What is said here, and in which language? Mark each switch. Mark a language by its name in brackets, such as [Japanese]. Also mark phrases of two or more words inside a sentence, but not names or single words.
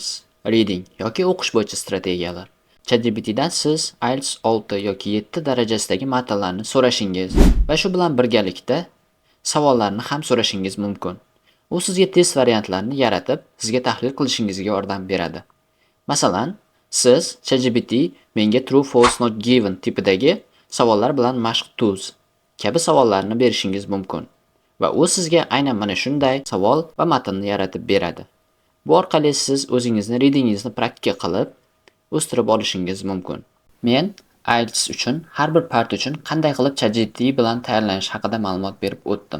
[Uzbek] Reading yoki o'qish bo'yicha strategiyalar. ChatGPT dan siz IELTS 6 yoki 7 darajasidagi matnlarni so'rashingiz va shu bilan birgalikda savollarni ham so'rashingiz mumkin. U sizga test variantlarini yaratib, sizga tahlil qilishingizga yordam beradi. Masalan, siz ChatGPT menga [English] true false not given [Uzbek] tipidagi savollar bilan mashq tuz kabi savollarni berishingiz mumkin. Va u sizga aynan mana shunday savol va matnni yaratib beradi. Bu orqali siz o'zingizni readingingizni praktika qilib, o'stirib olishingiz mumkin. Men IELTS uchun har bir part uchun qanday qilib ChatGPT bilan tayyorlanish haqida ma'lumot berib o'tdim.